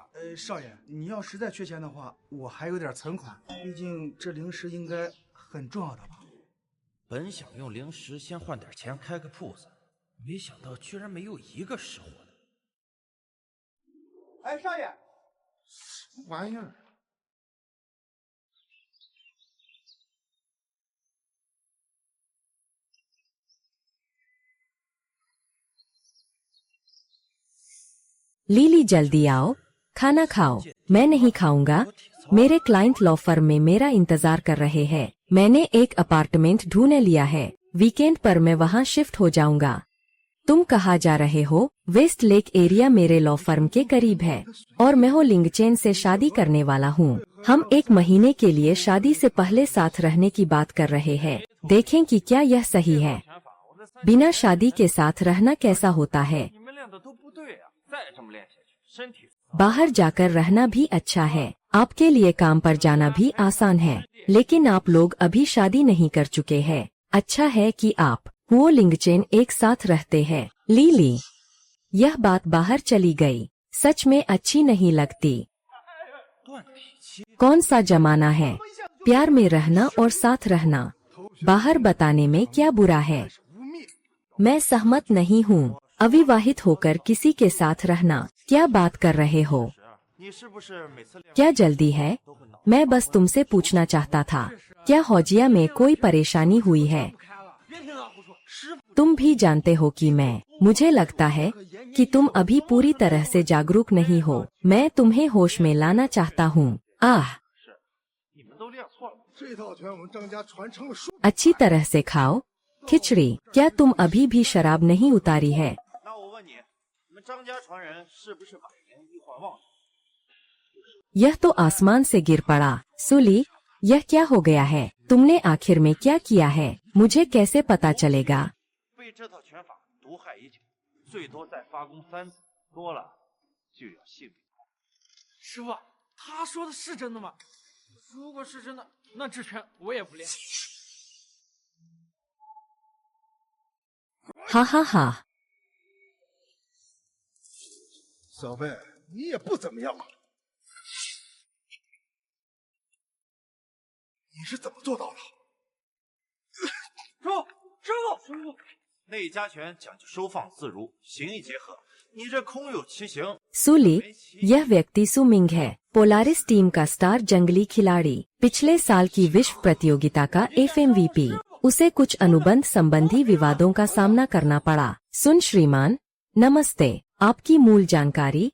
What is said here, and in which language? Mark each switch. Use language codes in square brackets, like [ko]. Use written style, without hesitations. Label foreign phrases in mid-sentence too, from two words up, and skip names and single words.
[zh] 少爷，你要实在缺钱的话，我还有点存款，毕竟这零食应该很重要的吧？本想用零食先换点钱开个铺子，没想到居然没有一个识货的。哎，少爷，什么玩意儿？ [hi] लीली जल्दी आओ, खाना खाओ। मैं नहीं खाऊंगा, मेरे [en] client law firm [hi] में मेरा इंतजार कर रहे हैं। मैंने एक अपार्टमेंट ढूंढ लिया है, वीकेंड पर मैं वहां शिफ्ट हो जाऊंगा। तुम कहाँ जा रहे हो? वेस्ट लेक एरिया मेरे [en] law firm [hi] के करीब है और मैं हो लिंगचेन से शादी करने वाला हूँ। हम 1 महीने के लिए शादी से पहले साथ रहने की बात कर रहे हैं। देखें कि क्या यह सही है। बिना शादी के साथ रहना कैसा होता है? [zh] 你们练的都不对啊！再这么练下去，身体 [hi] बाहर जाकर रहना भी अच्छा है, आपके लिए काम पर जाना भी आसान है, लेकिन आप लोग अभी शादी नहीं कर चुके हैं। अच्छा है कि आप वो लिंगचेन एक साथ रहते हैं। लीली, यह बात बाहर चली गई, सच में अच्छी नहीं लगती। [zh] 断体期。 [hi] कौन सा जमाना है प्यार में रहना और साथ रहना? बाहर बताने में क्या बुरा है? [zh] 是污蔑。 [hi] मैं सहमत नहीं हूँ। अविवाहित होकर किसी के साथ रहना, क्या बात कर रहे हो? [zh] 你是不是每次练 [hi] क्या जल्दी है? मैं बस तुमसे पूछना चाहता था, क्या हौजिया में कोई परेशानी हुई है? [zh] 别听他胡说，师傅 [hi] तुम भी जानते हो कि मुझे लगता है कि तुम अभी पूरी तरह से जागरूक नहीं हो। मैं तुम्हें होश में लाना चाहता हूँ। आह, [zh] 你们都练错了。这套拳我们张家传承了数。 [hi] अच्छी तरह से खाओ। खिचड़ी, क्या तुम अभी भी शराब नहीं उतारी है? [zh] 那我问你，你们张家传人是不是把年一环忘了？ [hi] यह तो आसमान से गिर पड़ा। सुली, यह क्या हो गया है? तुमने आखिर में क्या किया है? मुझे कैसे पता चलेगा? [zh] 被这套拳法毒害已久，最多再发功3次，多了就要性命。师傅，他说的是真的吗？如果是真的，那这拳我也不练。哈哈哈！小贝，你也不怎么样啊。你是怎么做到的？师傅，内家拳讲究收放自如，形意结合，你这空有其形。 [hi] सुली, यह व्यक्ति सुमिंग है, पोलारिस टीम का स्टार जंगली खिलाड़ी, पिछले साल की विश्व प्रतियोगिता का FMVP। उसे कुछ अनुबंध संबंधी विवादों का सामना करना पड़ा। सुन श्रीमान, नमस्ते। आपकी मूल जानकारी?